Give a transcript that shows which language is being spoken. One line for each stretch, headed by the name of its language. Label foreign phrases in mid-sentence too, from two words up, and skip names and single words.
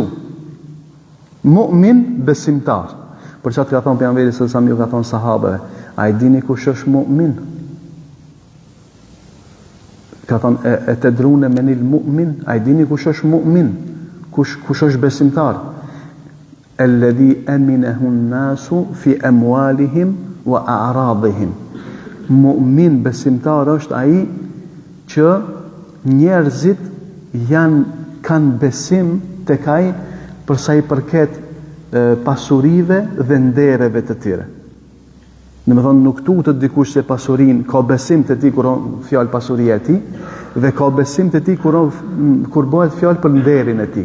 Albanian: Mu'min, besimtar. Për çfarë ka thonë pejgamberi
Arabic: صلى الله عليه وسلم,
Albanian: ka thonë sahabëve, a i dini kush është mu'min? Ka thonë,
Arabic: أتدرون من المؤمن,
Albanian: a i dini kush është mu'min? Kush është besimtar?
Arabic: الذي أمنه الناس في أموالهم وأعراضهم.
Albanian: Mu'min, besimtar është ai që njerëzit kanë besim tek ai për sa i përket pasurive dhe ndereve të tyre. Në me thonë, nuk tutët dikush se pasurin, ka besim të ti kur fjallë pasuria e ti, dhe ka besim të ti kur bëhet fjallë për nderin e ti.